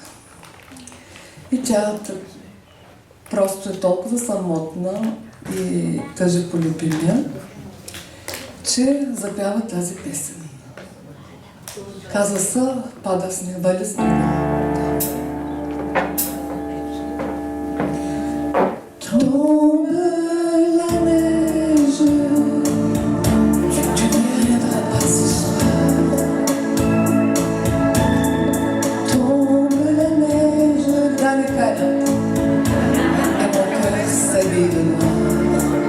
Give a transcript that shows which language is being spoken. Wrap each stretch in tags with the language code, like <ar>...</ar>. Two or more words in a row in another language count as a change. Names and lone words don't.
<bg>И тя просто е толкова самотна и тъжи по любимия, че запява тази песен. Казва се "Пада сняг, вали сняг".</bg> <fr>Tombe la neige, tu ne viendras pas ce soir. Tombe la neige dans les canaux, et mon cœur s'habille de noir.</fr>